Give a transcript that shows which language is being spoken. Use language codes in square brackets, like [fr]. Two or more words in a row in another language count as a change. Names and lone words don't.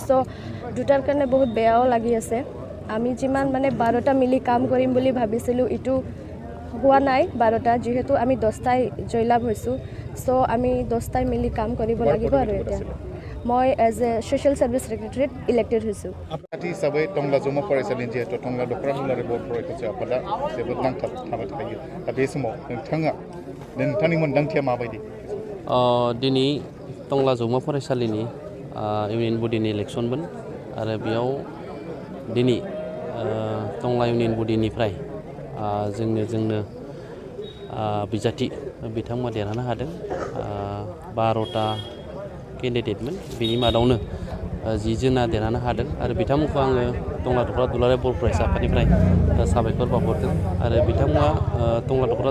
[as] চ' দুটাৰ কাৰণে বহুত বেয়াও লাগি আছে। আমি যিমান 12টা মিলি কাম কৰিম বুলি ভাবিছিলোঁ এইটো হোৱা নাই 12টা, যিহেতু আমি 10টাই জয়লাভ হৈছোঁ। চ' আমি 10টাই মিলি কাম কৰিব লাগিব। আৰু এতিয়া মই [en] as a social service [as] ছেক্ৰেটাৰীত ইলেক্টেড হৈছোঁ। [brx] आथि हिसाबै टंला जमा फरायसालि जिहेतु टंला दख'रा दुलाराय बर' फरायसा आफादा जोबोद नांथाबबाय थायो। दा बे समाव नोंथांनि मोन्दांथिया माबायदि? दिनै टंला जमा फरायसालिनि इउनियन बडिनि इलेक्सनमोन आरो बेयाव दिनै टंला इउनियन बडिनिफ्राय जोंनो बिजाथि बिथांमोना देरहानो हादों 12टा केन्डिडेटमोन बेनि मादावनो 10 जना देरहानो हादों आरो बिथांमोनखौ आङो टंला दख'रा दुलाराय बर' फरायसा आफादनिफ्राय साबायखर बावहरदों आरो बिथांमोना टंला दख'रा